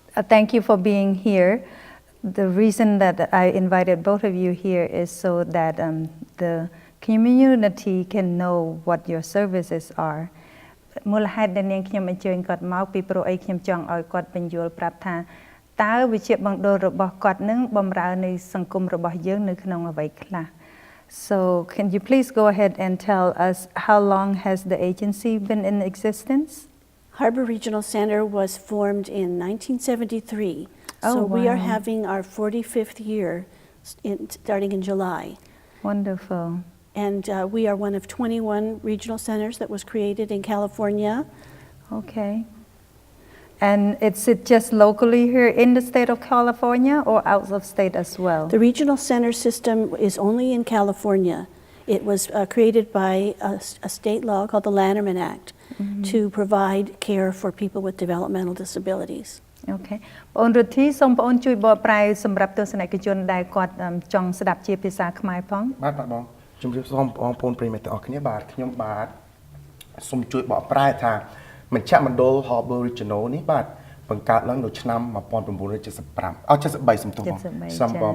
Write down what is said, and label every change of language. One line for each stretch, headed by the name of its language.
English: Thank you for being here. The reason that I invited both of you here is so that the community can know what your services are.
Khmer: មូលហេតុដែលនាងខ្ញុំអញ្ជើញគាត់មកពីព្រោះអីខ្ញុំចង់ឲ្យគាត់បញ្យល់ប្រាប់ថាតើវិជ្ជាបណ្ឌលរបស់គាត់នឹងបម្រើនៅសង្គមរបស់យើងនៅក្នុងអ្វីខ្លះ
English: So can you please go ahead and tell us how long has the agency been in existence? Harbor Regional Center was formed in 1973. So we are having our 45th year starting in July. Wonderful. And we are one of 21 regional centers that was created in California. Okay. And is it just locally here in the state of California or out of state as well? The regional center system is only in California. It was created by a state law called the Lanterman Act to provide care for people with developmental disabilities. Okay.
Khmer: បង Rithy សូមបងជួយបកប្រែសម្រាប់ទស្សនិកជនដែលគាត់ចង់ស្ដាប់ជាភាសាខ្មែរផងបាទបងជំរាបសួរបងប្អូនប្រិយមិត្តទាំងអស់គ្នាបាទខ្ញុំបាទសូមជួយបកប្រែថាមជ្ឈមណ្ឌល Harbor Regional នេះបាទបង្កើតឡើងនៅឆ្នាំ1975 73សំទោសបងឆ្នាំ